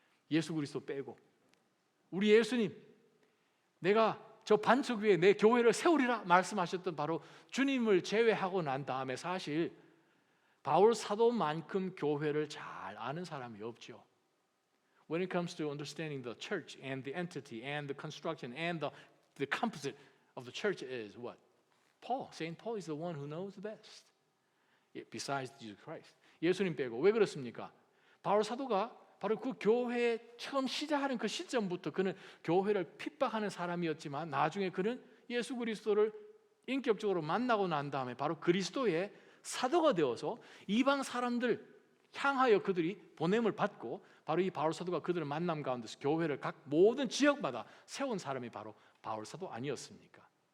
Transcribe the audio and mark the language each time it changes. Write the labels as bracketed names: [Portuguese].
[Korean] 예수 그리스도 빼고 우리 예수님, 내가 저 반석 위에 내 교회를 세우리라 말씀하셨던 바로 주님을 제외하고 난 다음에 사실 바울 사도만큼 교회를 잘 아는 사람이 없죠. [English] When it comes to understanding the church and the entity and the construction and the composite of the church is what? Paul. Saint Paul is the one who knows the best. Besides Jesus Christ. [Korean] 예수님 빼고. 왜 그렇습니까? 바울 사도가 바로 그 교회 처음 시작하는 그 시점부터 그는 교회를 핍박하는 사람이었지만 나중에 그는 예수 그리스도를 인격적으로 만나고 난 다음에 바로 그리스도의 사도가 되어서 이방 사람들 향하여 그들이 보냄을 받고 바로 이 바울 사도가 그들을 만남 가운데서 교회를 각 모든 지역마다 세운 사람이 바로 바울 사도 아니었습니까?